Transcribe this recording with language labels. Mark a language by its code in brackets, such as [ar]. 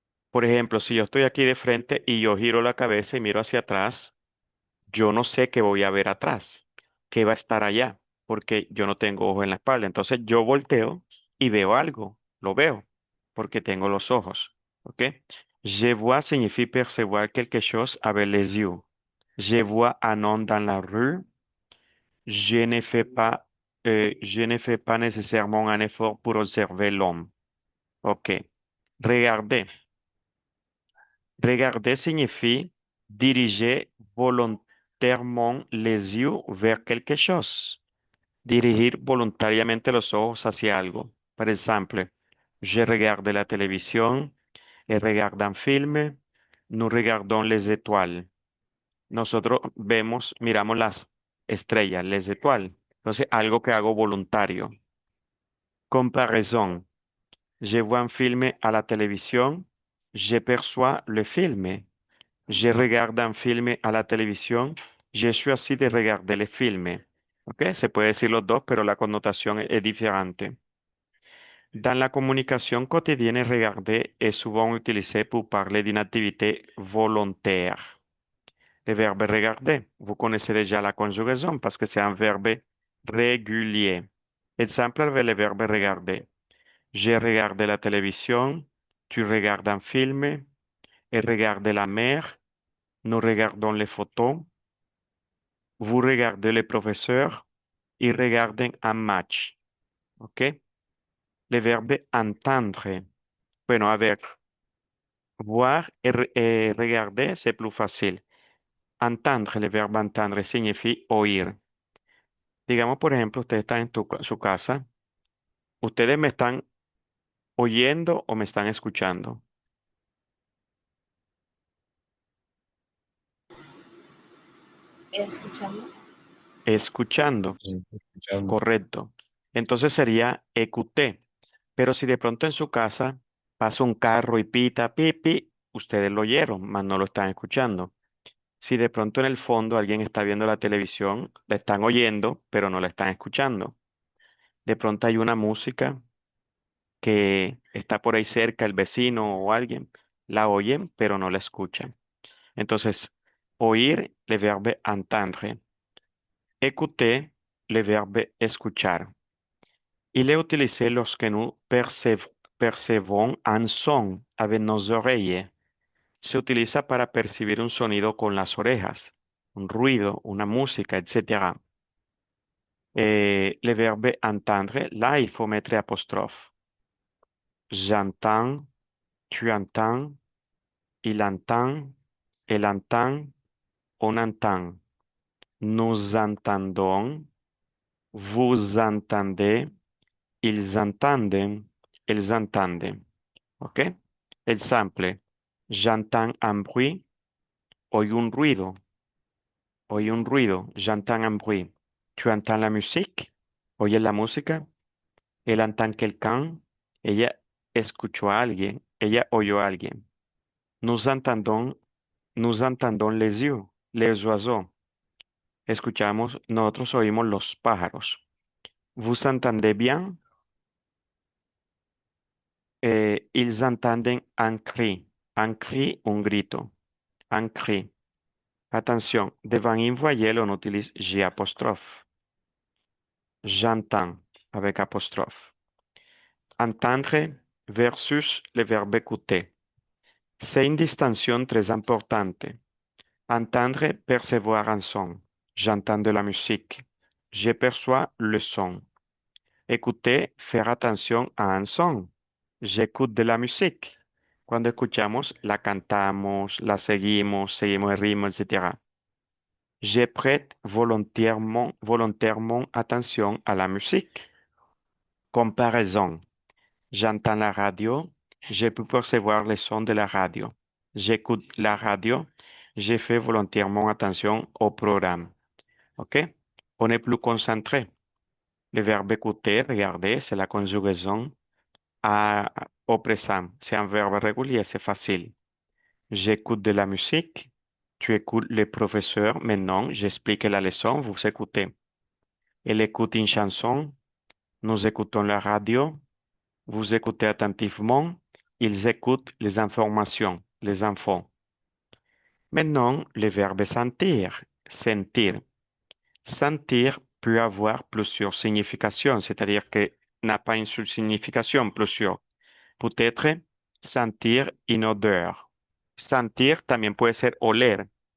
[es] Por ejemplo, si yo estoy aquí de frente y yo giro la cabeza y miro hacia atrás, yo no sé qué voy a ver atrás, qué va a estar allá, porque yo no tengo ojo en la espalda. Entonces yo volteo y veo algo, lo veo, porque tengo los ojos. ¿Ok? [fr] Je vois signifie percevoir quelque chose avec les yeux. Je vois un homme dans la rue. Je ne fais pas, je ne fais pas nécessairement un effort pour observer l'homme. OK. Regarder. Regarder signifie diriger volontairement les yeux vers quelque chose. [es] Dirigir voluntariamente los ojos hacia algo. Por ejemplo, [fr] je regarde la televisión, elle regarde un film, nous regardons les étoiles. [es] Nosotros vemos, miramos las estrellas, [fr] les étoiles. [es] Entonces, algo que hago voluntario. Comparaison. [fr] Je vois un film à la télévision, je perçois le film. Je regarde un film à la télévision, je suis así de regarder le film. ¿Ok? [es] Se puede decir los dos, pero la connotación es diferente. [fr] Dans la communication quotidienne, regarder est souvent utilisé pour parler d'une activité volontaire. Le verbe regarder, vous connaissez déjà la conjugaison parce que c'est un verbe régulier. Exemple avec le verbe regarder. J'ai regardé la télévision, tu regardes un film, elle regarde la mer, nous regardons les photos, vous regardez le professeur, ils regardent un match. ¿Ok? Le verbe entendre. [es] Bueno, a ver, [fr] voir et regarder, c'est plus facile. Entendre, le verbe entendre signifie oír. [es] Digamos, por ejemplo, ustedes están en su casa. ¿Ustedes me están oyendo o me están escuchando? Escuchando. Escuchando, Escuchando. correcto. Entonces sería EQT. Pero si de pronto en su casa pasa un carro y pita, pipi, ustedes lo oyeron, mas no lo están escuchando. Si de pronto en el fondo alguien está viendo la televisión, la están oyendo, pero no la están escuchando. De pronto hay una música que está por ahí cerca, el vecino o alguien, la oyen, pero no la escuchan. Entonces, oír, [fr] le verbe entendre. Écouter, le verbe escuchar. Il est utilisé lorsque nous percevons un son avec nos oreilles. [es] Se utiliza para percibir un sonido con las orejas, un ruido, una música, etc. [fr] Le verbe entendre, là, il faut mettre apostrophe. J'entends, tu entends, il entend, elle entend, on entend. Nous entendons, vous entendez, ils entendent, elles entendent. ¿Ok? Exemple. J'entends un bruit, [es] oí un ruido, oí un ruido, [fr] j'entends un bruit. Tu entends la musique, [es] oye la música, él [fr] entend quelqu'un, [es] ella escuchó a alguien, ella oyó a alguien. [fr] Nous entendons, nous entendons les oiseaux. [es] Escuchamos, nosotros oímos los pájaros. [fr] Vous entendez bien? Ils entendent un cri, [es] un grito, [fr] un cri. Attention, devant une voyelle, on utilise J apostrophe. J'entends avec apostrophe. Entendre versus le verbe écouter. C'est une distinction très importante. Entendre, percevoir un son. J'entends de la musique. Je perçois le son. Écouter, faire attention a un son. J'écoute de la musique. [es] Cuando escuchamos, la cantamos, la seguimos, seguimos el ritmo, etc. [fr] Je prête volontairement attention à la musique. Comparaison. J'entends la radio, je peux percevoir les sons de la radio. J'écoute la radio, je fais volontairement attention au programme. OK? On est plus concentré. Le verbe écouter, regarder, c'est la conjugaison au présent. C'est un verbe régulier, c'est facile. J'écoute de la musique. Tu écoutes le professeur. Maintenant, j'explique la leçon. Vous écoutez. Elle écoute une chanson. Nous écoutons la radio. Vous écoutez attentivement. Ils écoutent les informations, les infos. Maintenant, le verbe sentir. Sentir. Sentir peut avoir plusieurs significations, c'est-à-dire que n'a pas une seule signification, plusieurs. Peut-être sentir une odeur. [es] Sentir también puede ser oler.